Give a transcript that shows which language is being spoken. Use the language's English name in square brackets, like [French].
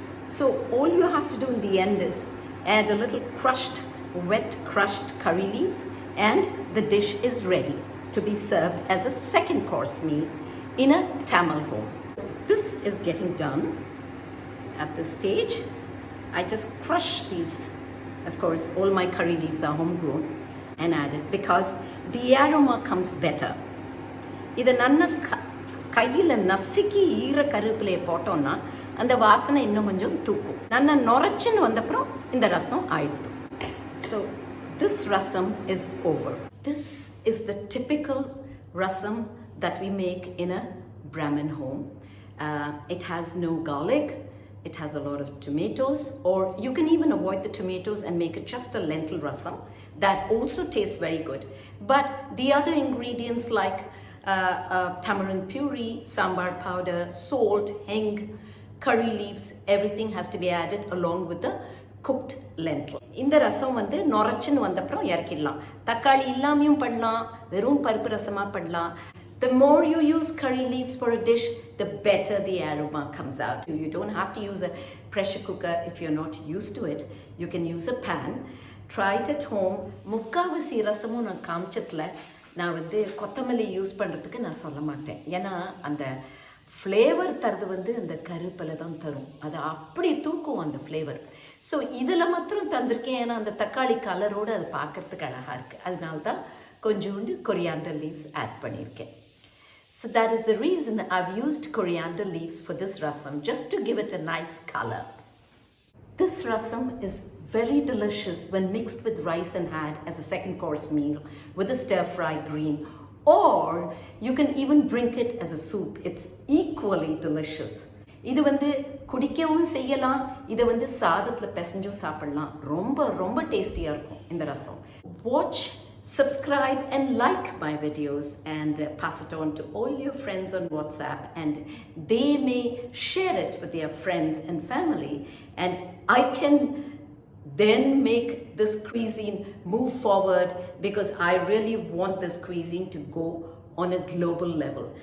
[English] So all you have to do in the end is add a little wet crushed curry leaves and the dish is ready to be served as a second course meal in a Tamil home. This is getting done. At this stage, I just crush these. Of course, all my curry leaves are homegrown and add it because the aroma comes better. [Tamil] Idu nanna கையில் நசுக்கி ஈர கருவேப்பிலையை போட்டோன்னா அந்த வாசனை இன்னும் கொஞ்சம் தூக்கும். நல்லா நுரைச்சின்னு வந்தப்புறம் இந்த ரசம் ஆயிடுது. [English] So this rasam is over. This is the typical rasam that we make in a Brahmin home. It has no garlic. It has a lot of tomatoes, or you can even avoid the tomatoes and make it just a lentil rasam. That also tastes very good. But the other ingredients like tamarind puree, sambar powder, salt, hing, curry leaves, everything has to be added along with the cooked lentil. [Tamil] இந்த ரசம் வந்து நொரச்சின்னு வந்தப்புறம் இறக்கிடலாம். தக்காளி இல்லாமையும் பண்ணலாம், வெறும் பருப்பு ரசமாக பண்ணலாம். [English] The more you use curry leaves for a dish, the better the aroma comes out. You don't have to use a pressure cooker if you're not used to it. You can use a pan. Try it at home. [Tamil] முக்காவாசி ரசமும் நான் காமிச்சதில் நான் வந்து கொத்தமல்லி use பண்ணுறதுக்கு நான் சொல்ல மாட்டேன். ஏன்னா அந்த ஃப்ளேவர் தரது வந்து அந்த கருப்பில் தான் தரும். அது அப்படி தூக்கும் அந்த ஃப்ளேவர். ஸோ இதில் மாத்திரம் தந்திருக்கேன். ஏன்னா அந்த தக்காளி கலரோடு அது பார்க்குறதுக்கு அழகாக இருக்குது. அதனால தான் கொஞ்சோண்டு கொரியாண்டர் லீவ்ஸ் ஆட் பண்ணியிருக்கேன். [English] So that is the reason I've used coriander leaves for this rasam, just to give it a nice color. This rasam is very delicious when mixed with rice and had as a second course meal with a stir-fry green, or you can even drink it as a soup. It's equally delicious. [Tamil] இது வந்து குடிக்கவும் செய்யலாம், இதை வந்து சாதத்தில் பிசைஞ்சும் சாப்பிடலாம். ரொம்ப ரொம்ப டேஸ்டியாக இருக்கும் இந்த ரசம். [English] Watch, subscribe and like my videos and pass it on to all your friends on WhatsApp, and they may share it with their friends and family, and I can then make this cuisine move forward, because I really want this cuisine to go on a global level.